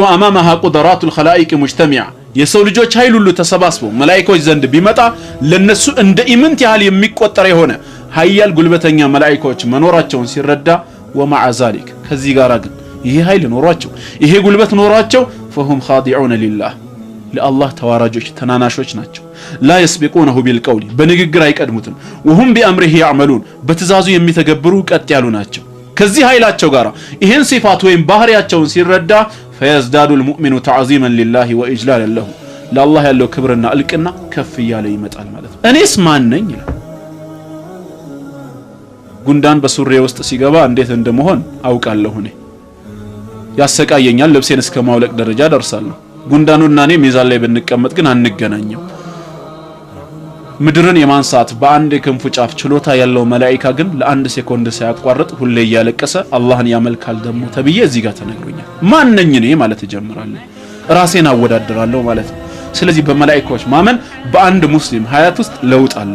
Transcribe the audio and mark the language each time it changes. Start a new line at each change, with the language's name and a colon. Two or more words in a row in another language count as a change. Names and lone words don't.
Arabic: أمامها قدرة الخلائق مجتمعة
Amharic: የሰው ልጆች ኃይል ሁሉ ተሰባስበው መላእክቶች ዘንድ ቢመጣ ለነሱ እንደ ኢምንት ያህል የሚቆጠር የሆነ ኃያል ጉልበተኛ መላእክቶች መኖራቸውን ሲረዳ
Arabic: ومع ذلك
Amharic: ከዚህ ጋር ግን ይሄ ኃይል ኖሯቸው ይሄ ጉልበት ኖሯቸው
Arabic: فهم خاضعون لله
Amharic: ለአላህ ተዋራጆች ተናናሾች ናቸው
Arabic: لا يسبقونه بالقول
Amharic: በንግግር አይቀድሙትም
Arabic: وهم بأمره يعملون
Amharic: በትእዛዙ የሚተገብሩ ቀጥ ያሉ ናቸው ከዚህ ኃይላቸው ጋር ይሄን ሲፋት ወይም ባህሪያቸውን ሲረዳ
Arabic: فيزداد المؤمن تعظيما لله واجلالا له
Amharic: ለአላህ ያለው ክብርና እልቅና ከፍ ያለ ይመጣል ማለት ነው እኔስ ማን ነኝ ይላል ጉንዳን በሱሬ ውስጥ ሲገባ እንዴት እንደመሆን አውቃለሁ እኔ ያሰቃየኛል ልብሴን እስከ ማውለቅ ደረጃ ደርሳለሁ ጉንዳኑና እኔ ሚዛን ላይ ብንቀመጥ ግን አንገናኝም ምድርን የማንሳት በአንድ ክንፉ ጫፍ ችሎታ ያለው መላእክታ ግን ለአንድ ሴኮንድ ሳያቋርጥ ሁሌ ያለቀሰ አላህን ያመልካል ደሞ ተብዬ እዚህ ጋር ተነግሮኛል ማን ነኝ እኔ ማለት እጀምራለሁ ራሴን አወዳድራለሁ ማለት ነው ስለዚህ በመላእክቶች ማመን በአንድ ሙስሊም ሐያት ውስጥ ለውጥ አለው